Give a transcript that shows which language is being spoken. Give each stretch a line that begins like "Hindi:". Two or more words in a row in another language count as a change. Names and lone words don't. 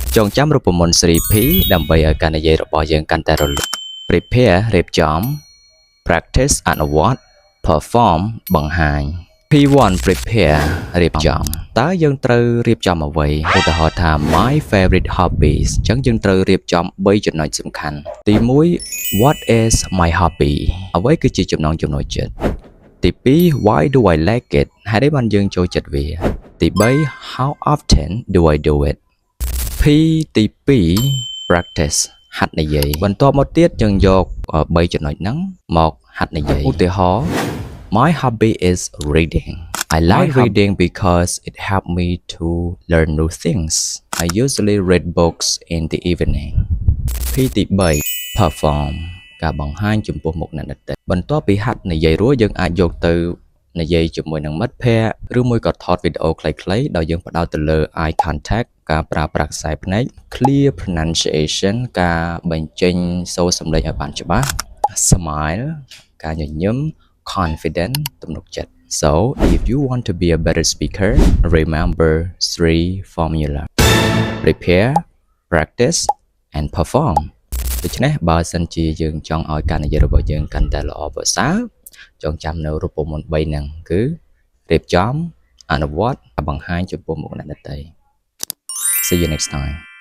Khmer: ចងចាំរូបមន្ត 3P ដើម្បីឲ្យការនិយាយរបស់យើងកាន់តែរលូន Prepare រៀបចំ Practice អនុវត្ត Perform បង្ហាញ P1 Prepare រៀបចំតើយើងត្រូវរៀបចំអ្វីឧទាហរណ៍ថា
English: My favorite hobbies
Khmer: អញ្ចឹងយើងត្រូវរៀបចំ3ចំណុចសំខាន់ទី1
English: What is my hobby
Khmer: អ្វីគឺជា ចំណង់ចំណូលចិត្តទី2
English: Why do I like it
Khmer: ហេតុអីបានយើងចូលចិត្តវាទី3
English: How often do I do it
Khmer: P ទី2 Practice ហាត់និយាយបន្ទាប់មកទៀតយើងយក3ចំណុចហ្នឹងមកហាត់និយាយ
English: ឧទាហរណ៍ My hobby is reading I like reading because it helps me to learn new things I usually read books in the evening P ទី3 Perform
Khmer: ការបង្ហាញចំពោះ មុខអ្នកដទៃបន្ទាប់ពីហាត់និយាយរួចយើងអាចយកទៅនិយាយជាមួយនឹងមិត្តភ័ក្តិឬមួយក៏ថតវីដេអូ ខ្លីៗដោយយើងផ្ដោតទៅលើ
English: eye contact
Khmer: ការប្រើប្រាស់ខ្សែភ្នែក
English: clear pronunciation
Khmer: ការបញ្ចេញសូរសំឡេងឲ្យ បានច្បាស់ smile ការញញឹម confident ទំនុកចិត្ត
English: So if you want to be a better speaker remember 3 formula prepare practice and perform
Khmer: ដូច្នេះបើសិនជាយើងចង់ឲ្យការនិយាយរបស់យើងកាន់តែល្អប្រសើរចងចាំនៅរូបមន្ត3ហ្នឹងគឺរៀបចំអនុវត្តបង្ហាញចំពោះមុខអ្នកដទៃ
English: See you next time